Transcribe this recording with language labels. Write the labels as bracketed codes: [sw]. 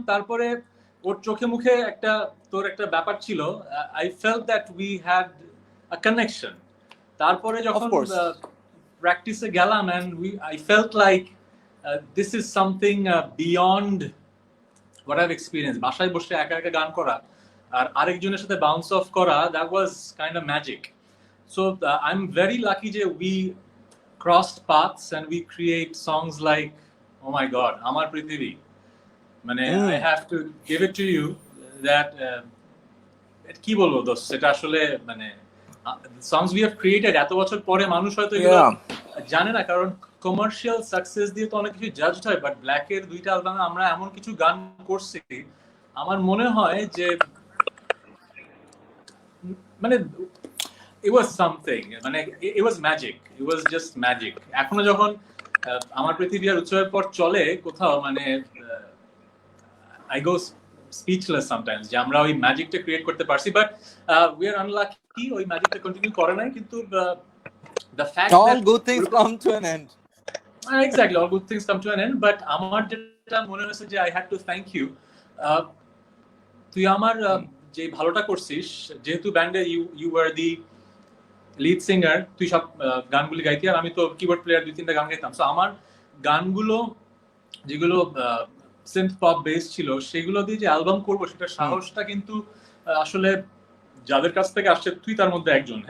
[bn] তারপরে ওর চোখে মুখে তোর একটা ব্যাপার ছিল, [en] I felt that we had a connection. [bn] তারপরে যখন প্র্যাকটিসে গেলাম, [en] And I felt like this is something beyond what I've experience. [bn] বাসায় বসে একা একা গান করা আর আরেকজনের সাথে [en] Bounce off করা, that was kind of magic. So I am very lucky যে we crossed paths and we create songs like, oh my god, Amar Prithivi. [bn] মানে [en] I have to give it to you that [bn] কি বলবো দোস্ত, সেটা আসলে মানে [en] songs we have created [bn] এত বছর পরে মানুষ হয়তো এগুলো জানে না, কারণ কমার্শিয়াল সাকসেস দিয়ে তো অনেক কিছু জাজড হয়, বাট ব্ল্যাকের 2টা অ্যালবামে আমরা এমন কিছু গান করছি আমার মনে হয় যে মানে [en] it was something, [bn] মানে [en] it was magic, it was just magic. [bn] এখনো যখন আমার পৃথিবী আর উৎসবের পর চলে কোথাও, মানে [en] I go speechless sometimes [bn] যে আমরা ওই ম্যাজিকটা ক্রিয়েট করতে পারছি, বাট [en] we are unlucky [bn] ওই ম্যাজিকটা কন্টিনিউ করে নাই। [en] কিন্তু the fact all that good things come to an end. Exactly, all good things come to an end, but [bn] আমার যেটা মনে হয়েছে যে [en] I had to thank you, [bn] তুই আমার যে ভালোটা করছিস, যেহেতু ব্যান্ডে [en] you were the [bn] lead singer, তুই সব গানগুলি গাইতি আর আমি তো কিবোর্ড প্লেয়ার, 2-3টা গান গাইতাম। সো আমার গানগুলো যেগুলো সিন্থ পপ বেস ছিল সেগুলো দিয়ে যে অ্যালবাম করবো সেটা সাহসটা কিন্তু আসলে যাদের কাছ থেকে আসছে, তুই তার মধ্যে একজন।